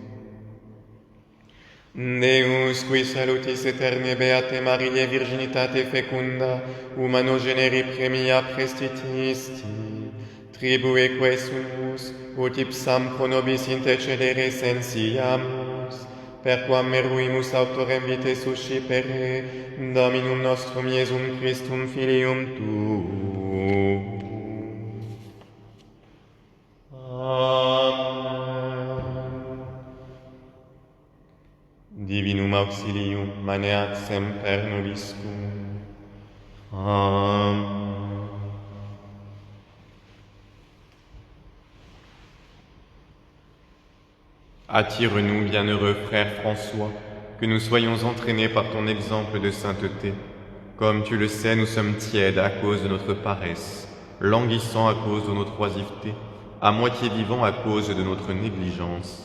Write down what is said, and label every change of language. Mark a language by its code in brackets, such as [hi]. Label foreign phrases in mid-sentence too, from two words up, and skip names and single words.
[la] Deus, qui salutis aeterne beate Mariae virginitate fecunda, humano generi premia prestitisti, tribueque sumus, ut ipsam pro nobis intercedere sensiamus, perquam meruimus autorem vitae suscipere, Dominum nostrum Iesum Christum Filium Tuum. Amen. Divinum auxilium maneat semper nobiscum. Amen. [fr] Attire-nous, bienheureux frère François, que nous soyons entraînés par ton exemple de sainteté. Comme tu le sais, nous sommes tièdes à cause de notre paresse, languissants à cause de notre oisiveté, à moitié vivants à cause de notre négligence.